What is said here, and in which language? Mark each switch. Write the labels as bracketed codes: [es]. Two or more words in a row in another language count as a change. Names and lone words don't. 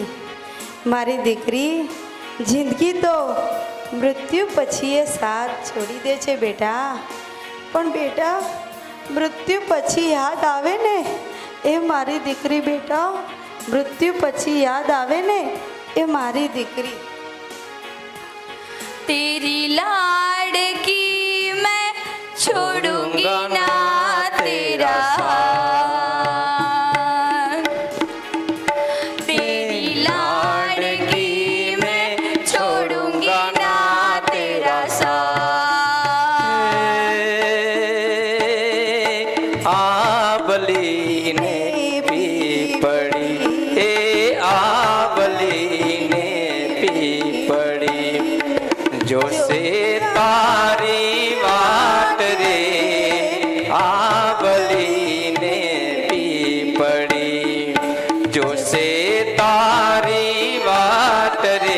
[gu] મારી દીકરી જિંદગી તો મૃત્યુ પછી એ સાથ છોડી દે છે બેટા, પણ બેટા મૃત્યુ પછી યાદ આવે ને એ મારી દીકરી. બેટા, મૃત્યુ પછી યાદ આવે ને એ મારી દીકરી. [hi] तेरी लाडकी मैं छोड़ूंगी ना तेरा हाथ, तेरी लाडकी मैं छोड़ूंगी ना तेरा साथ. [gu] આબલીને પીપળી, એ આબલીને પીપળી, જોશે તારી વાટ રે. આબલીને પીપળી, જોશે તારી વાટ રે.